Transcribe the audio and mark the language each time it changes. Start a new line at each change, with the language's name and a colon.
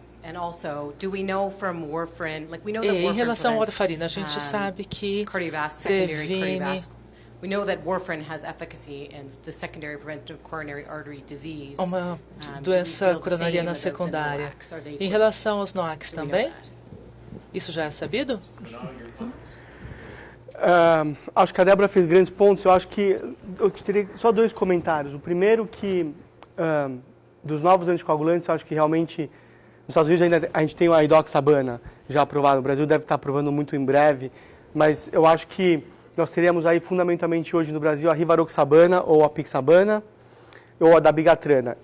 English: And also, do we know from warfarin, like we know that
Portuguese: em
English: warfarin
Portuguese: relação à warfarina, a gente sabe que previne.
English: We know that warfarin has efficacy in the secondary preventive coronary artery disease.
Portuguese: Uma doença coronariana secundária. Em relação aos NOACs também? Isso já é sabido? Acho que a Débora fez grandes pontos. Eu acho que eu teria só 2 comentários. O primeiro que dos novos anticoagulantes, eu acho que realmente nos Estados Unidos ainda a gente tem a idoxabana já aprovada. No Brasil deve estar aprovando muito em breve, mas eu acho que nós teríamos aí fundamentalmente hoje no Brasil a rivaroxabana ou a pixabana ou a dabigatrana.